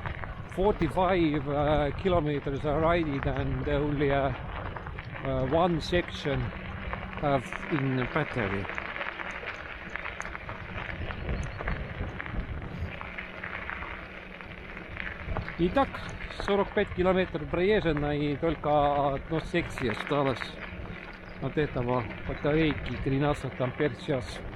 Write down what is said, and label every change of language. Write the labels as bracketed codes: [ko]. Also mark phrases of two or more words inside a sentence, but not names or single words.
[en] 45 kilometers are riding and only one section in battery. [ru] Итак, 45 километров проезжено, и только одно секция осталось от этого батарейки 13 ампер в час.